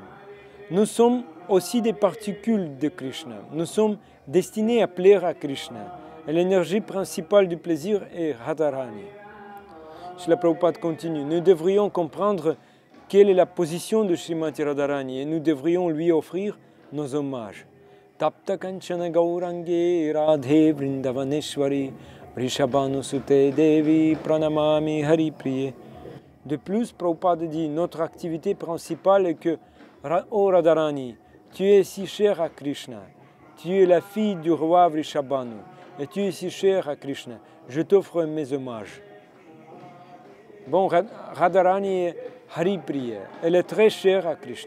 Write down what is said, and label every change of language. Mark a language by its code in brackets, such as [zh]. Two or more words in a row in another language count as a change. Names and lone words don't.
[fr] Nous sommes aussi des particules de Krishna. Nous sommes destinés à plaire à Krishna. Et l'énergie principale du plaisir est Radharani. Srila Prabhupada continue. Nous devrions comprendre quelle est la position de Srimati Radharani et nous devrions lui offrir nos hommages. [sa] तप्त काञ्चन गौराङ्गि राधे वृन्दावनेश्वरि वृषभानुसुते देवि प्रणमामि हरि प्रिये. [fr] De plus, Prabhupada dit, notre activité principale est que ô Radharani, tu es si chère à Krishna, tu es la fille du roi Vrishabhanu, et tu es si chère à Krishna, je t'offre mes hommages. Bon, Radharani est Haripriya, elle est très chère à Krishna.